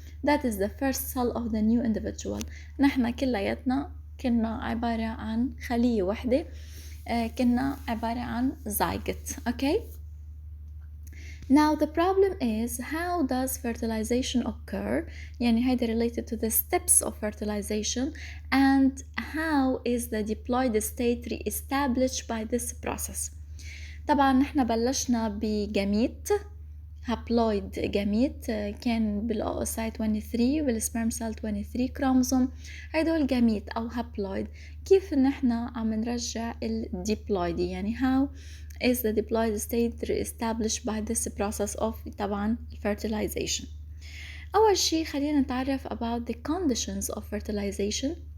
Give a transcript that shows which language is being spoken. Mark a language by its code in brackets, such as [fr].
[en] That is the first cell of the new individual. [ar] نحن كلياتنا كنا عبارة عن خلية واحدة كنا عبارة عن zygote. [en] Okay, now the problem is how does fertilization occur [ar] يعني هيدا [en] related to the steps of fertilization and how is the diploid state re-established by this process. [ar] طبعا نحن بلشنا بجاميت هابلويد جاميت كان بالأوسايت 23 والسبرم سيل 23 كروموسوم. هيدول جاميت أو هابلويد. كيف نحن عم نرجع الديبلويدي يعني [en] how is the diploid state established by this process of [ar] طبعا [en] fertilization. [ar] أول شي خلينا نتعرف [en] about the conditions of fertilization.